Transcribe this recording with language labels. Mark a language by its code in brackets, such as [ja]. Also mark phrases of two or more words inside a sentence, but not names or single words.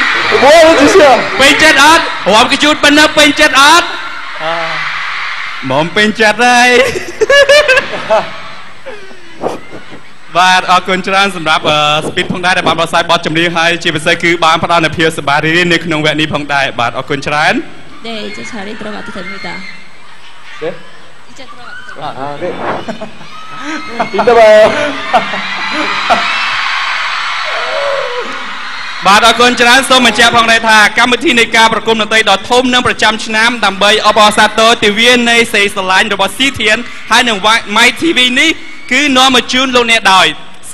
[ko] 뭐하는 짓이야? [km] ពេញចិត្តអត់រាប់កញ្ជូតប៉ុណ្ណឹងពេញចិត្តអត់មកពេញចិត្តហើយបាទអរគុណច្រើនសម្រាប់ speed ផងដែរដែលបានបកស្រាយបទចម្រៀងហើយជាពិសេសគឺបានផ្ដល់នូវភាពសប្បាយរីករាយនៅក្នុងវគ្គនេះផងដែរបាទអរគុណច្រើន [ko] 네, 이제 자리 들어가도 됩니다. 네? 이제 들어가도 됩니다. 아, 네. 이따 봐요. [km] បាទអរគុណច្រើនសូមបញ្ជាក់ផងដែរថាកម្មវិធីនៃការប្រគំតន្ត្រីដ៏ធំនិងប្រចាំឆ្នាំដើម្បីអបអរសាទរទិវានៃសេរីស្រឡាញ់របស់ស៊ីធានហើយនឹង My TV នេះគឺនាំមកជូនលោកអ្នកដោយ